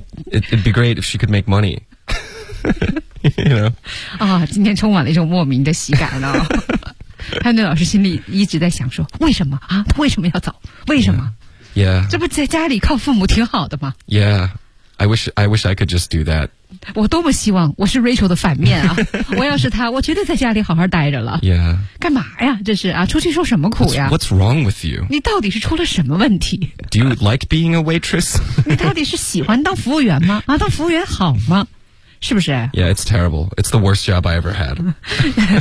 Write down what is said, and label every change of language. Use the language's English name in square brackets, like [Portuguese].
[English] It'd be great if she could make money. You know. [Chinese] 今天充满了一种莫名的喜感了、汉顿老师心里一直在想说，为什么啊，他为什么要走，为什么 [English] yeah. [Chinese] 这不在家里靠父母挺好的吗？ [English] Yeah, I wish I could just do that. [Chinese] 我多么希望我是 Rachel 的反面啊。我要是他，我绝对在家里好好待着了。 [English] Yeah. [Chinese] 干嘛呀，这是啊，出去受什么苦呀？ [English] What's wrong with you? [Chinese] 你到底是出了什么问题？ [English] Do you like being a waitress? [Chinese] 你到底是喜欢当服务员吗？啊，当服务员好吗？是不是 [English] Yeah, it's terrible. It's the worst job I ever had.